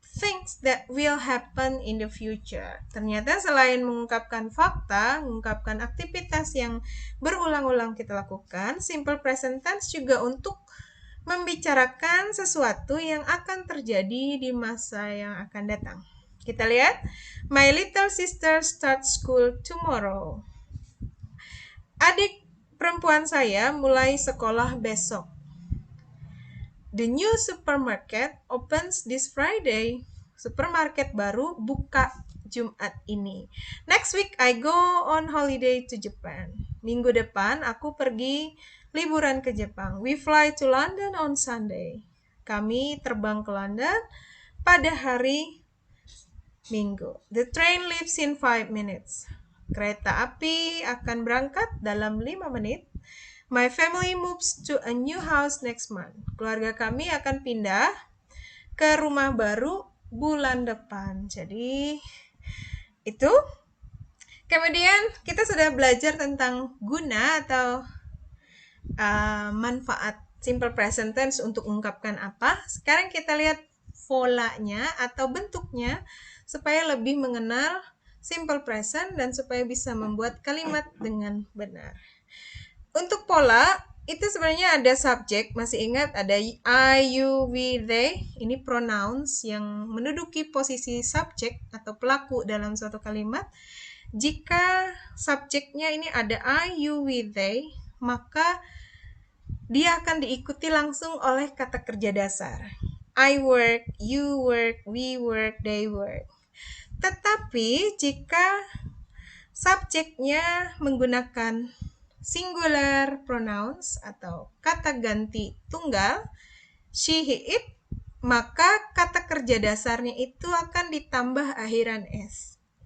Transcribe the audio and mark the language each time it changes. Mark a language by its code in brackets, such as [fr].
[en] things that will happen in the future. [id] Ternyata selain mengungkapkan fakta, mengungkapkan aktivitas yang berulang-ulang kita lakukan, simple present tense juga untuk membicarakan sesuatu yang akan terjadi di masa yang akan datang. Kita lihat, [en] my little sister starts school tomorrow. [id] Adik perempuan saya mulai sekolah besok. [en] The new supermarket opens this Friday. [id] Supermarket baru buka Jumat ini. [en] Next week I go on holiday to Japan. [id] Minggu depan aku pergi liburan ke Jepang. [en] We fly to London on Sunday. [id] Kami terbang ke London pada hari Minggu. [en] The train leaves in 5 minutes. [id] Kereta api akan berangkat dalam 5 menit. [en] My family moves to a new house next month. [id] Keluarga kami akan pindah ke rumah baru bulan depan. Jadi itu. Kemudian kita sudah belajar tentang guna atau manfaat simple present tense untuk mengungkapkan apa. Sekarang kita lihat polanya atau bentuknya supaya lebih mengenal simple present dan supaya bisa membuat kalimat dengan benar. Untuk pola, itu sebenarnya ada subjek, masih ingat ada I, you, we, they. Ini pronouns yang menduduki posisi subjek atau pelaku dalam suatu kalimat. Jika subjeknya ini ada I, you, we, they, maka dia akan diikuti langsung oleh kata kerja dasar. [en] I work, you work, we work, they work. [id] Tetapi jika subjeknya menggunakan singular pronouns atau kata ganti tunggal, she, he, it, maka kata kerja dasarnya itu akan ditambah akhiran s.